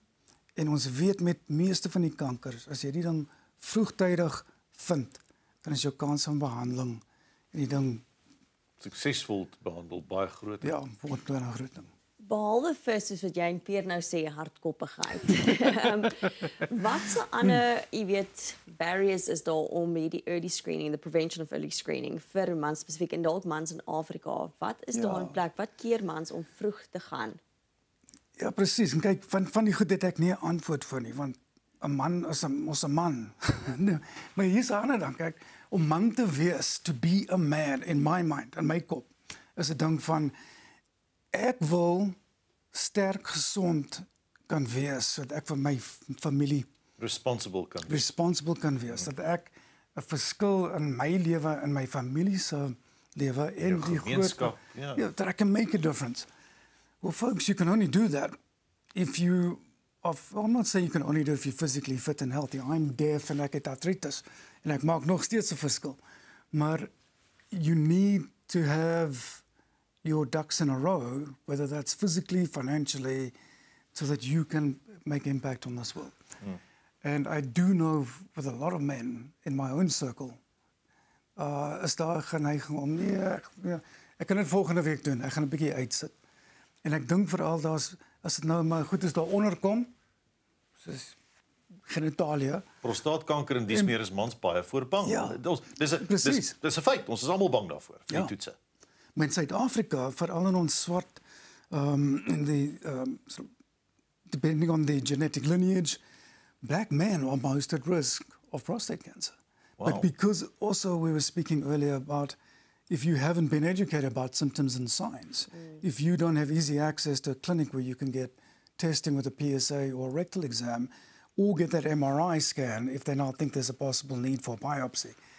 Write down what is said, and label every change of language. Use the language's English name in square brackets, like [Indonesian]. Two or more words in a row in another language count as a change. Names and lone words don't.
[Afrikaans] En ons weet met meeste van die kankers, as jy die dan vroegtydig vind, dan is jou kans van behandeling en die ding Suksesvol behandel, baie groot. ja, word 'n groot ding. Behalwe vir soos wat jy en Pierre nou sê, hardkoppigheid. Wat se ander, jy weet, barriers is daar om die [English] early screening, the prevention of early screening [Afrikaans] vir mans spesifiek en dalk mans in Afrika? Wat is daar in plek? Wat keer mans om vroeg te gaan? Ja, presies. En kyk, van die goed het ek nie 'n antwoord vir nie, want 'n man is 'n man. Nee, maar hier's 'n ander ding, kyk, om man te wees, [English] to be a man in my mind, [Afrikaans] in my kop, is 'n ding van ek wil sterk gesond kan wees, sodat ek vir my familie Responsible kan wees, dat ek 'n verskil in my lewe, in my familie se lewe en die groot [English] that I can make a difference. Well, folks, you can only do that if you, I'm not saying you can only do it if you're physically fit and healthy. I'm deaf [Afrikaans] en ek het arthritis en ek maak nog steeds 'n verskil. [English] Maar you need to have your ducks in a row, whether that's physically, financially, so that you can make impact on this world. And I do know with a lot of men in my own circle, [Afrikaans] is daar geneiging om, ek kan dit volgende week doen, ek gaan 'n bietjie uitsit. En ek dink veral as dit nou maar goed is daar onderkom, soos genitalia. Prostaatkanker en dis meer is mans baie voor bang. Ja, Dis 'n feit. Ons is almal bang daarvoor vir die toetse. Maar in Suid-Afrika, veral in ons swart, [English] in the depending on the genetic lineage, black men are most at risk of prostate cancer. Wow. But because also we were speaking earlier about if you haven't been educated about symptoms and signs, if you don't have easy access to a clinic where you can get testing with a PSA or a rectal exam, or get that MRI scan if they now think there's a possible need for biopsy.